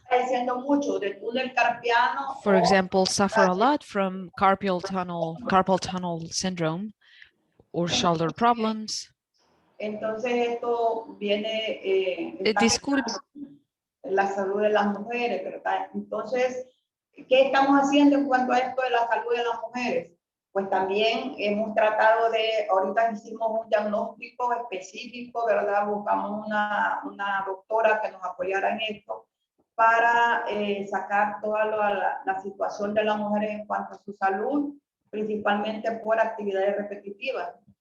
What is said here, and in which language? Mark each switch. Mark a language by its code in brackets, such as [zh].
[es] padeciendo mucho de túnel carpiano. [en] for example, suffer a lot from carpal tunnel syndrome or shoulder problems. [es] Entonces esto viene [en] This could [es] la salud de las mujeres, ¿verdad? Entonces, ¿qué estamos haciendo en cuanto a esto de la salud de las mujeres? Pues también hemos tratado ahorita hicimos un diagnóstico específico, ¿verdad? Buscamos una doctora que nos apoyara en esto para sacar toda la situación de las mujeres en cuanto a su salud, principalmente por actividades repetitivas.